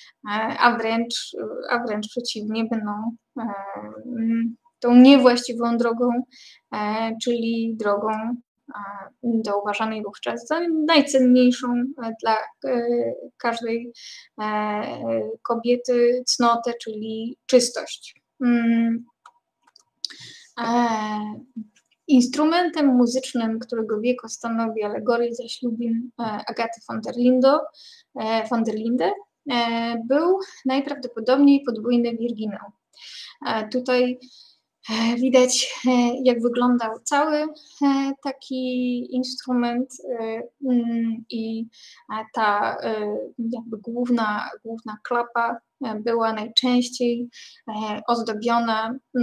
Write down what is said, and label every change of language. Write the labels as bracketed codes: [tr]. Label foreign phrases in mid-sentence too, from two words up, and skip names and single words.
[pl] a wręcz przeciwnie, będą tą niewłaściwą drogą, czyli drogą do uważanej wówczas za najcenniejszą dla każdej kobiety cnotę, czyli czystość. Instrumentem muzycznym, którego wieko stanowi alegorii zaślubin Agaty von der Linde, był najprawdopodobniej podwójny wirginał. Tutaj widać, jak wyglądał cały taki instrument i ta jakby główna klapa była najczęściej ozdobiona